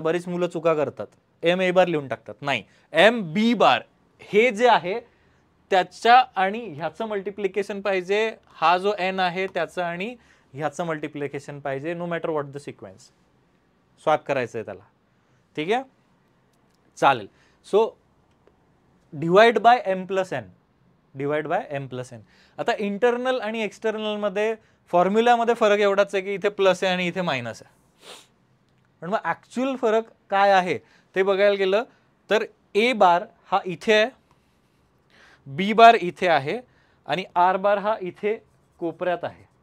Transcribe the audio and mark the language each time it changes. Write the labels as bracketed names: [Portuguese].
[Marathi] बरीच मुलं चुका करतात, एम ए बार लिहून टाकतात. नाही, एम बी बार हे जे आहे त्याच्या आणि ह्याचं मल्टिप्लिकेशन पाहिजे, हा जो एन आहे त्याचं आणि ह्याचं मल्टिप्लिकेशन पाहिजे, [English] No matter what the sequence. [Marathi] Swap करायचं आहे त्याला, ठीक आहे, चालेल. [English] So divide by M plus N, divide by M plus N. [Marathi] आता इंटरनल आणि एक्सटर्नल मध्ये फॉर्म्युल्यामध्ये फरक एवढाच आहे की इथे प्लस आहे आणि इथे मायनस आहे. पण मग ऍक्च्युअल फरक काय आहे ते बघायला गेलं तर ए बार हा इथे आहे, बी बार इथे आहे आणि आर बार हा इथे कोपऱ्यात आहे.